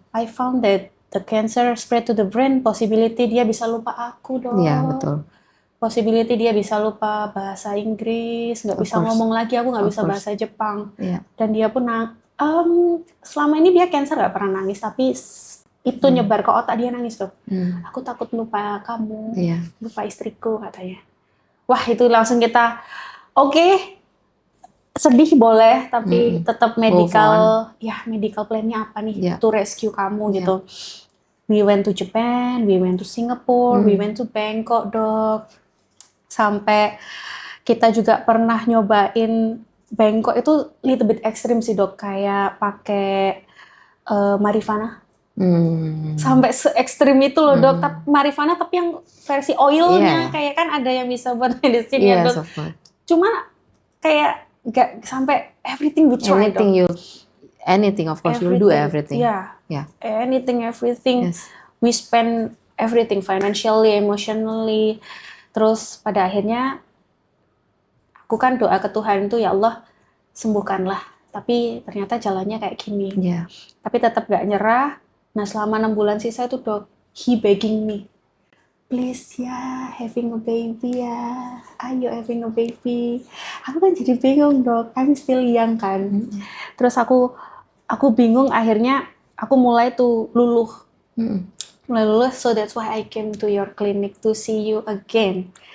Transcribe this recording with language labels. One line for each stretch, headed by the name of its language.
English: I found that the cancer spread to the brain, possibility
Indonesian: dia bisa lupa aku dok. Betul. Possibility dia bisa lupa bahasa Inggris, nggak bisa ngomong lagi, aku nggak bisa bahasa Jepang. Dan dia pun selama ini dia cancer nggak pernah nangis, tapi itu nyebar ke otak, dia nangis dok. Aku takut lupa kamu, lupa istriku katanya. Wah itu langsung kita sedih boleh, tapi tetap medical plan-nya apa nih
English: to rescue
Indonesian: kamu gitu.
English: We went to Japan, we went to Singapore, we went to Bangkok dok.
Indonesian: Sampai kita juga pernah nyobain Bangkok itu little bit ekstrim sih dok, kayak pakai marijuana. Sampai se-ekstrim itu loh dok, marijuana tapi yang versi oilnya, kayak kan ada yang bisa buat medicine ya dok. Cuma kayak gak sampai
English: everything we try
Indonesian: dok.
English: Anything of course you'll do everything. Anything, everything. We spend everything financially, emotionally.
Indonesian: Terus pada akhirnya aku kan doa ke Tuhan itu, ya Allah sembuhkanlah. Tapi ternyata jalannya kayak gini. Tapi tetap gak nyerah. Nah selama 6 bulan sisa itu dok,
English: he begging me, please
Indonesian: ya,
English: having a baby
Indonesian: ya, ayo having a baby. Aku kan jadi bingung dok,
English: I'm still young
Indonesian: kan. Terus aku bingung, akhirnya aku mulai tuh luluh. Mulai luluh,
English: so that's why I came to your clinic to see you again.